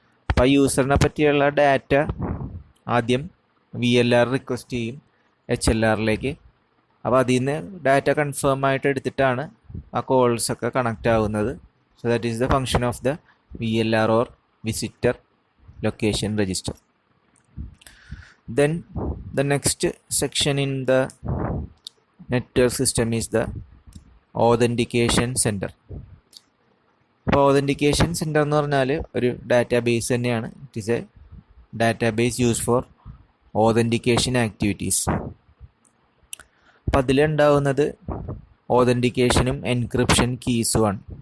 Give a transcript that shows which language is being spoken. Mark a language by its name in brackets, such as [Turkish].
[Malayalam] അപ്പോൾ ആ യൂസറിനെ പറ്റിയുള്ള ഡാറ്റ ആദ്യം VLR റിക്വസ്റ്റ് ചെയ്യും HLRലേക്ക്. അപ്പോൾ അതിൽ നിന്ന് ഡാറ്റ കൺഫേം ആയിട്ട് എടുത്തിട്ടാണ് ആ കോൾസൊക്കെ കണക്റ്റ് ആവുന്നത്. [English] So that is the function of the VLR or visitor location register. Then the next section in the network system is the authentication center. [Malayalam] അപ്പോൾ authentication center എന്ന് പറഞ്ഞാൽ ഒരു ഡാറ്റാബേസ് തന്നെയാണ്. [English] It is a database use for authentication activities. [Malayalam] അപ്പം അതിലുണ്ടാവുന്നത് ഓതൻറ്റിക്കേഷനും encryption കീസുമാണ്.